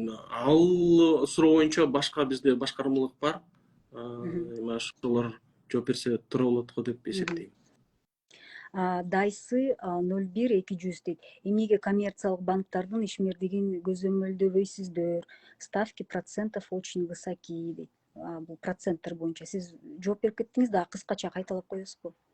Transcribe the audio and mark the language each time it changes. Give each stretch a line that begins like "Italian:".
Kyrgyz: Ал суроо боюнча башка бизде башкармалык бар. Мгм. Ошолор жооп берсе туура болот го деп эсептейм. Дайсы 01200 дейт. Эмнеге коммерциялык банктардын ишмердигин көзөмөлдөбөйсүздөр?
Russian: Ставки процентов очень высоки
Kyrgyz: дейт. Бул проценттер боюнча сиз жооп берип кеттиңиз, дагы кыскача кайталап коесузбу?